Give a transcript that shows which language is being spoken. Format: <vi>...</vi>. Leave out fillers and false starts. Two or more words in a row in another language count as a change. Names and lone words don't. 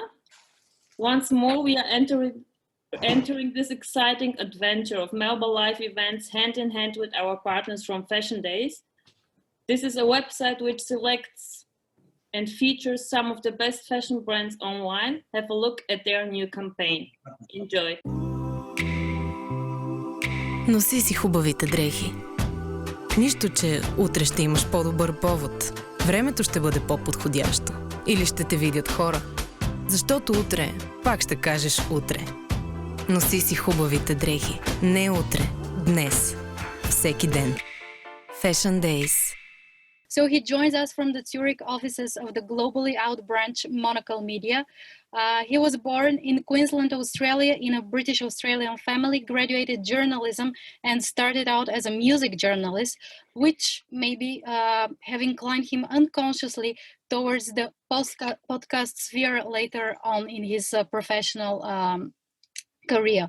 <en>Once more, we are entering this exciting adventure of Melba Live events hand in hand with our partners from Fashion Days. This is a website which selects and features some of the best fashion brands online. Have a look at their new campaign. Enjoy!</en> <bg>Носи си хубавите дрехи. Нищо, че утре ще имаш по-добър повод. Времето ще бъде по-подходящо. Или ще те видят хора. Защото утре пак ще кажеш утре. Носи си хубавите дрехи. Не утре, днес. Всеки ден.</bg> <en>Fashion Days. So he joins us from the Zurich offices of the globally out branch Monocle Media. He was born in Queensland, Australia, in a British Australian family, graduated journalism and started out as a music journalist, which maybe have inclined him unconsciously towards the podcast sphere later on in his professional career.</en>